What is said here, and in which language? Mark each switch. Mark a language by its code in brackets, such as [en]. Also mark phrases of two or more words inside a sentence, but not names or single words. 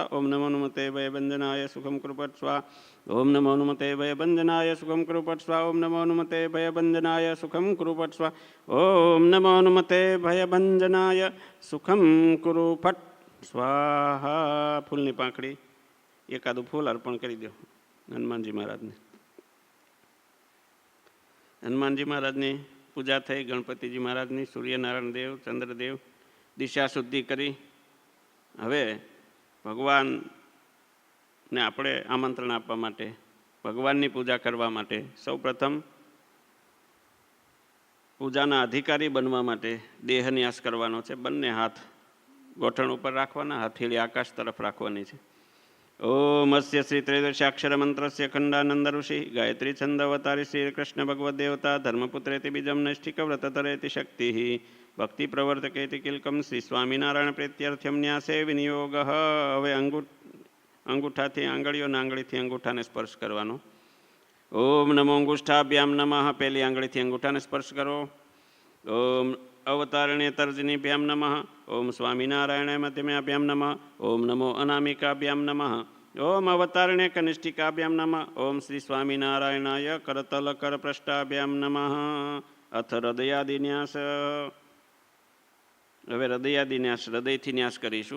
[sa] ओं नमो नुमते भयभञ्जनाय सुखं कुरु फट् स्वाहा। ओं नमो नुमते भयभञ्जनाय सुखं कुरु फट् स्वाहा। ओं नमो नुमते भयभञ्जनाय सुखं कुरु फट् स्वाहा। ओं नमो नुमते भयभञ्जनाय सुखं कुरु फट् स्वाहा। [gu] फूलनी પાંખડી એકાદું ફૂલ અર્પણ કરી દો હનુમાનજી મહારાજને। હનુમાનજી મહારાજની પૂજા થઈ, ગણપતિજી મહારાજની, સૂર્યનારાયણ દેવ, ચંદ્રદેવ દિશા શુદ્ધિ કરી હવે ભગવાનને આપણે આમંત્રણ આપવા માટે, ભગવાનની પૂજા કરવા માટે સૌપ્રથમ પૂજાના અધિકારી બનવા માટે દેહન્યાસ કરવાનો છે। બંને હાથ ગોઠણ ઉપર રાખવાના, હથેળી આકાશ તરફ રાખવાની છે। [sa] ओम अस्य श्री त्रयोदशाक्षर मंत्रस्य खंडानंद ऋषि गायत्री छंद अवतारी श्री कृष्ण भगवत देवता धर्मपुत्रेति बीजम नैष्ठिक व्रततरेति शक्ति भक्ति प्रवर्तकेति किलकम श्री स्वामीनारायण प्रीत्यर्थ्यम न्यासे विनियोग। [gu] હવે અંગૂઠાથી આંગળીઓને આંગળીથી અંગૂઠાને સ્પર્શ કરવાનો। [sa] ओम नमो अंगुष्ठाभ्याम नमः। [gu] પહેલી આંગળીથી અંગૂઠાને સ્પર્શ કરો। [sa] ओम अवतारणे तर्जनीभ्याम नमः. ओम स्वामिनारायणाय मध्यमाभ्याम नमः. ओम नमो अनामिकाभ्याम नमः. ओम अवतारणे कनिष्ठिकाभ्याम नमः. ओम श्री स्वामिनारायणाय करतल करपृष्ठाभ्याम नमः. अथ हृदयादिन्यास. [gu] હવે હૃદયાદિન્યાસ, હૃદયથી ન્યાસ કરીશું.